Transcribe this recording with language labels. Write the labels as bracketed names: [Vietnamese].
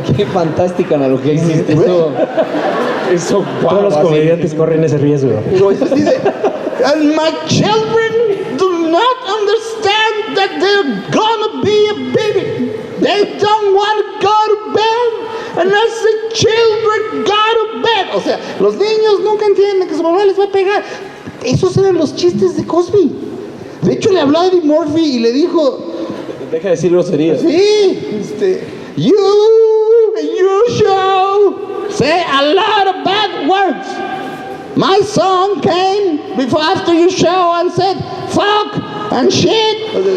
[Spanish] Qué fantástica analogía hiciste. Eso, todos los comediantes corren ese riesgo. Dice, [English] and my children do not understand that they're gonna be a baby. They don't want to go to bed unless the children go to bed. [Spanish] O sea, los niños nunca entienden que su mamá les va a pegar. Esos eran los chistes de Cosby. De hecho, le habló a Eddie Murphy y le dijo... Deja de decir groserías. [English] Sí, you in your show say a lot of bad words. My son came after your show and said fuck and shit.